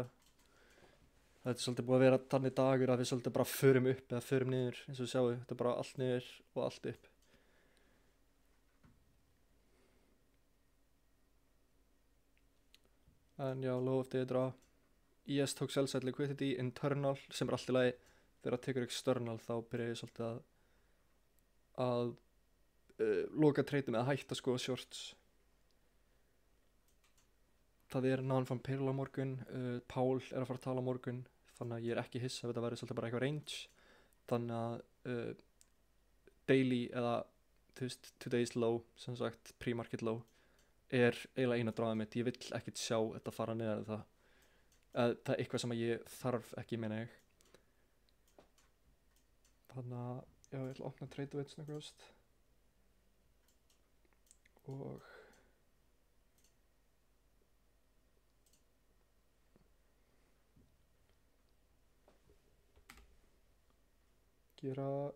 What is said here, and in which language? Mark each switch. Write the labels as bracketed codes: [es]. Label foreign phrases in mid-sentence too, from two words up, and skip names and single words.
[is] Þetta er svolítið búið að vera þannig dagur að við svolítið bara förum upp eða förum niður eins og við sjáum, þetta er bara allt niður og allt upp. En já, [en] low of day draw. [is] IS tók [en] sell side liquidity internal [is] sem er alltaf lagi. Þegar það tekur external þá byrja ég svolítið að loka trade með að hætta að skoða shorts. Það er [en] non-farm payroll [is] á morgun, Paul er að fara að tala á morgun þannig að ég er ekki hissa ef þetta verður svolítið bara eitthvað range þannig að daily eða [en] today's low, [is] sem sagt [en] pre-market low [is] er eiginlega eina dráðið mitt. Ég vill ekkert sjá þetta fara niður það er eitthvað sem ég þarf ekki, meina ég. Þannig að já, ég ætla að opna [en] trade weights [is] snöggast og gera